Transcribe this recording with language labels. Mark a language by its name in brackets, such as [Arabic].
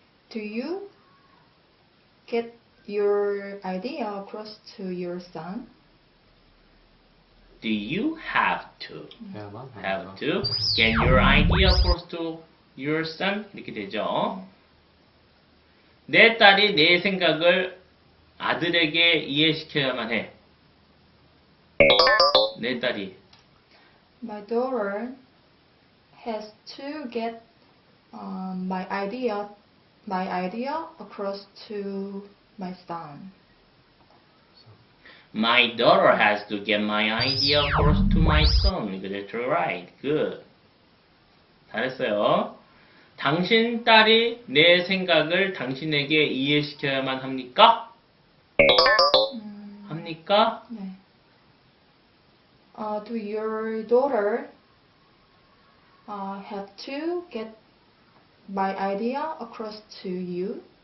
[English] Do you get your idea across to your son? Do you have to? [Korean] 해야만 [English] Have [Korean] 하죠. [English] to get your idea across to your son? [Korean] 이렇게 되죠. 내 딸이 내 생각을 아들에게 이해시켜야만 해. 내 딸이. [English] My daughter has to get my idea across to my son. My daughter has to get my idea across to my son. That's right. Good. [Korean] 잘했어요. 당신 딸이 내 생각을 당신에게 이해시켜야만 합니까? 합니까? 네. [English] Do your daughter have to get my idea across to you?